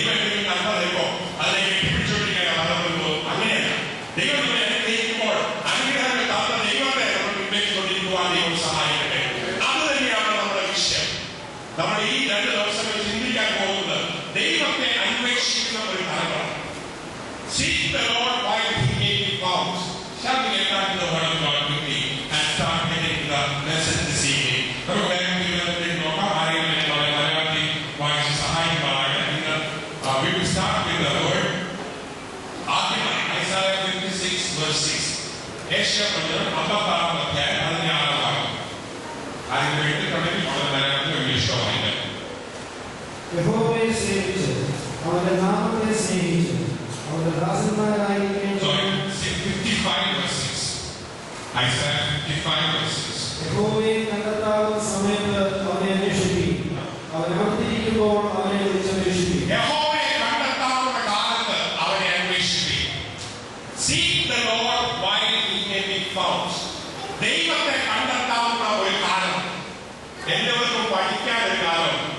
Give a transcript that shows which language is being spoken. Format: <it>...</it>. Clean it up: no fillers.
<ml>ദൈവം എന്തെങ്കിലും നന്മ തരുമ്പോ അതിനെ കെട്ടിപ്പിടിച്ചോണ്ടിരിക്കാൻ വളർന്നു. അങ്ങനെയല്ല, ദൈവം അനുഗ്രഹിക്കുമ്പോൾ അനുഗ്രഹങ്ങൾ താത്ത ദൈവത്തെ നമ്മൾ പിൻവലിച്ചുകൊണ്ടിരിക്കുവാൻ ദൈവം സഹായിക്കട്ടെ. അത് തന്നെയാണ് നമ്മുടെ വിഷയം. നമ്മൾ ഈ 2 ദിവസങ്ങൾ ചിന്തിക്കാൻ പോകുന്നത് ദൈവത്തെ അന്വേഷിക്കുന്ന ഒരു കാലമാണ്.</ml> <en>Seek the Lord while he may be found. Shall we get back to the word of God quickly and start getting the message this evening?</en> <ml>നമുക്ക് വേഗത്തിൽ നോക്കാം. ആരെങ്കിലും മലയാളത്തിൽ വായിച്ച് സഹായിക്കുവാനാണ്.</ml> <en>We will start with the word.</en> <ml>ആദ്യമായി</ml> <en>Isaiah 56 verse 6.</en> <ml>Asia പ്രവചനം 56 അധ്യായം 16 ഭാഗം. ആരെങ്കിലും എഴുതിയിട്ടുണ്ടെങ്കിൽ മലയാളത്തിൽ ഇംഗ്ലീഷോ വായിക്കാം. യഹോവയെ സ്നേഹിച്ച് അവന്റെ നാമത്തെ സ്നേഹിച്ച് അവന്റെ ദാസന്മാരായിരിക്കും.</ml> <en>55 verse 6. Isaiah 55 verse 6.</en> <ml>യഹോവയെ കണ്ടെത്താവുന്ന സമയത്ത് അവനെ അന്വേഷിക്കും, അവൻ അടുത്തിരിക്കുമ്പോൾ അവനെ വിളിച്ചന്വേഷിക്കും. യഹോവയെ കണ്ടെത്താവുന്ന കാലത്ത് അവനെ അന്വേഷിക്കും.</ml> <en>Seek the Lord while he may be found.</en> <ml>ദൈവത്തെ കണ്ടെത്താവുന്ന ഒരു കാലം, എല്ലാവർക്കും പഠിക്കാൻ ഒരു കാലം.</ml>